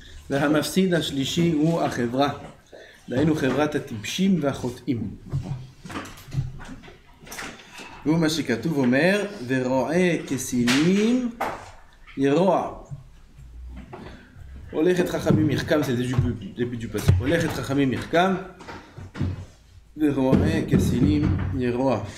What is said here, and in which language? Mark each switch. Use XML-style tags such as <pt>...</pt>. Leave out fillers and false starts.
<he>והמפסיד השלישי הוא החברה. דהיינו חברת הטיפשים והחוטאים. והוא מה שכתוב אומר, ורועה כסינים ירוע. הולכת חכמים יחכם,</he> <fr>c'est le début du passage.</fr> <he>הולכת חכמים יחכם, ורועה כסינים ירוע.</he>